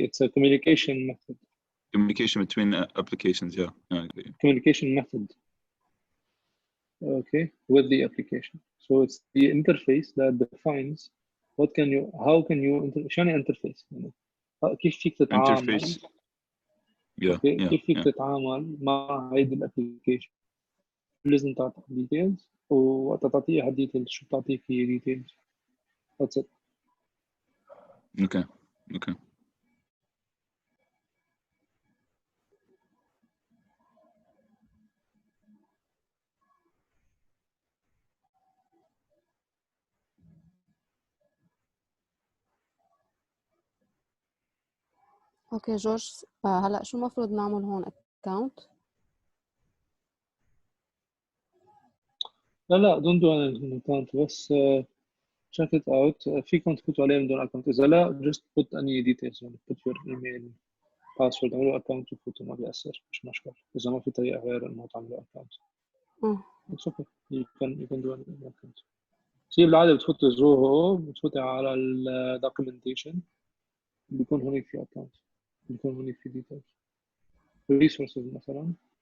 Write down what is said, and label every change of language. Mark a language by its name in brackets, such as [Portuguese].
[English] It's a communication method. Communication between applications, yeah. Communication method. Okay, with the application. So it's the interface that defines how can you [Arabic] شو يعني interface يعني كيف فيك تتعامل [English] Interface. Yeah, [Arabic] كيف فيك تتعامل مع هيدي الابلكيشن لازم تعطيك ديتيلز، ووقت تعطيها الديتيلز شو بتعطيك هي ديتيلز. [English] That's it. Okay. Okay. [Arabic] اوكي جورج، هلا شو المفروض نعمل هون account؟ [English] لا don't do an account، بس check it out. [Arabic] فيكم تفوتوا عليه من دون account. إذا لا [English] just put any details [Arabic] يعني [English] put your email password، [Arabic] اعملوا account وفوتوا، ما بيأثر، مش مشكلة إذا ما في طريقة غير إنه تعملوا account. [English] It's okay. You can do an account. [Arabic] شيء بالعادة بتفوتوا زوهو، بتفوتي على ال documentation، بيكون هونيك في account، بيكون هونيك في details resources مثلا.